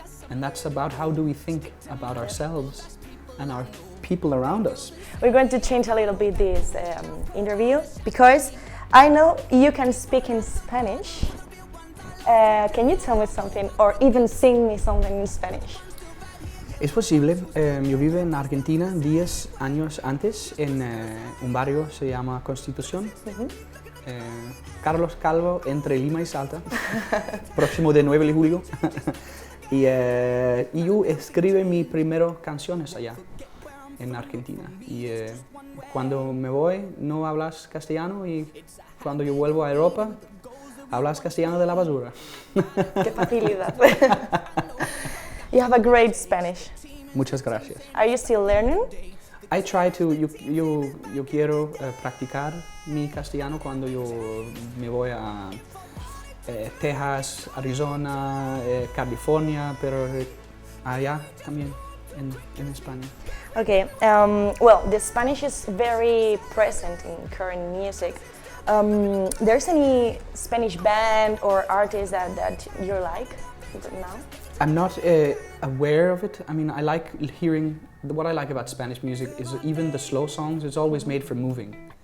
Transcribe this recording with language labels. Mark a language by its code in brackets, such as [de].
[en] And that's about how do we think about ourselves and our people around us. We're going to change a little bit this interview because I know you can speak in Spanish. Can you tell me something or even sing me something in Spanish? [es] Es posible. Yo vivo en Argentina 10 años antes en un barrio se llama Constitución. Carlos Calvo entre Lima y Salta, próximo de 9 de julio. y yo escribí mis primeras canciones allá en Argentina. Y cuando me voy no hablas castellano y cuando yo vuelvo a Europa hablas castellano de la basura. Qué facilidad. [en] You have a great Spanish. [es] Muchas gracias. [en] Are you still learning? I try to, [es] yo quiero practicar mi castellano cuando yo me voy a Texas, Arizona, California, pero allá también en España. [en] Okay, well, the Spanish is very present in current music. There's any Spanish band or artist that you like now? I'm not aware of it. I mean, I like hearing, what I like about Spanish music is even the slow songs, it's always made for moving.